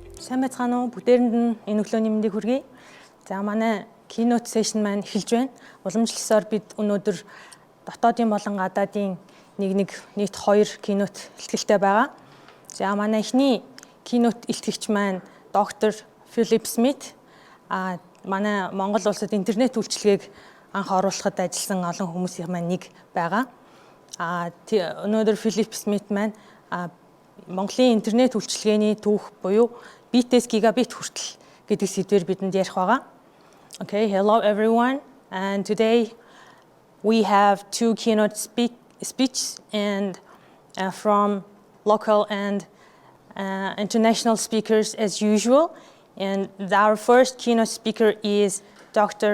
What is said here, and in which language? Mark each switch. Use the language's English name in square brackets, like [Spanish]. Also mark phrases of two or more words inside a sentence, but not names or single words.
[Mongolian] Сайн байцгаана уу? Бүгдээрэнд нь энэ өглөөний мэндийг хүргэе. За манай [English] keynote session [Mongolian] маань эхэлж байна. Уламжлалсаар бид өнөөдөр дотоодын болон гадаадын нэг нийт 2 keynote илтгэлтэй байгаа. За манай эхний keynote илтгэгч маань доктор Philip Smith манай Монгол улсад интернет үйлчилгээг анх оруулахад ажилласан олон хүмүүсийн маань нэг байгаа. Өнөөдөр Philip Smith маань Монголын интернет үйлчилгээний түүх буюу битээс гигабит хүртэл гэдэг сэдвээр бидэнд ярих байгаа. [English] Okay, hello everyone, and today we have 2 keynote speeches and from local and international speakers as usual. And our first keynote speaker is Dr.